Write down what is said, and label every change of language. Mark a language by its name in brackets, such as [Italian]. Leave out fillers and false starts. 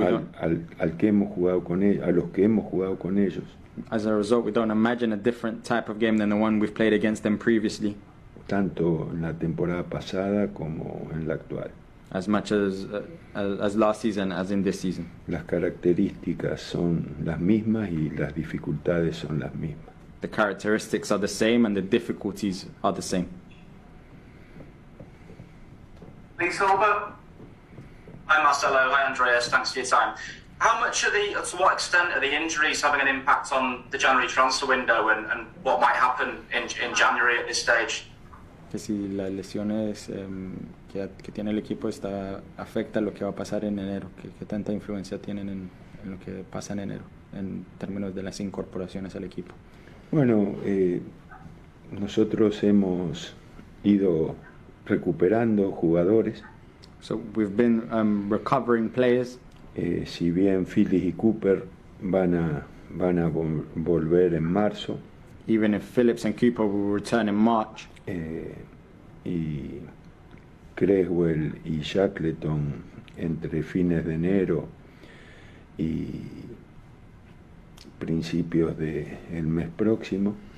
[Spanish] a los que hemos jugado con ellos. [English] As a result, we don't imagine a different type of game than the one we've played against them previously. [Spanish] Tanto en la temporada pasada como en la actual. [English] As much as last season as in this season. [Spanish] Las características son las mismas y las dificultades son las mismas. [English] The characteristics are the same and the difficulties are the same. Lee Silver. Hi Marcelo, hi Andreas, thanks for your time. How much to what extent are the injuries having an impact on the January transfer window and what might happen in January at this stage? [Spanish] Que si las lesiones que tiene el equipo afecta lo que va a pasar en enero, que tanta influencia tienen en lo que pasa en enero en términos de las incorporaciones al equipo. Bueno, nosotros hemos ido recuperando jugadores. [English] So we've been recovering players. [Spanish] Si bien Phillips y Cooper van a volver en marzo. [English] Even if Phillips and Cooper will return in March. [Spanish] Y Creswell y Shackleton entre fines de enero y principios del mes próximo.